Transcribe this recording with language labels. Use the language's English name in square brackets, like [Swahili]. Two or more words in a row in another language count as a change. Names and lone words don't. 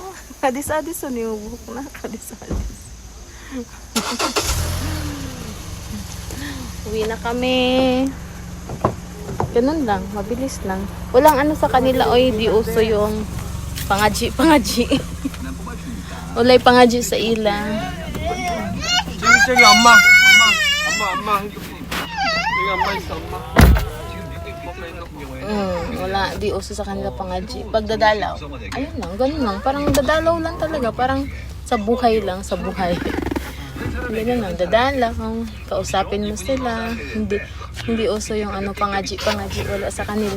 [Cebuano] Kadis-adis o niubok na. Kadis-adis. [Filipino] Uwi na kami. Ganun lang, mabilis lang. Walang ano sa kanila, oy, di uso yung pangaji. [Cebuano] Walay pangaji sa ila. [Korean] 저기 엄마. 여기 엄마 있어, 엄마. [Filipino] Wala, di uso sa kanila pangaji. Pagdadalaw, ayun lang, ganun lang. Parang dadalaw lang talaga, parang sa buhay lang, sa buhay. Ganun lang, dadalaw, kausapin mo sila. Hindi uso yung ano, pangaji, wala sa kanila.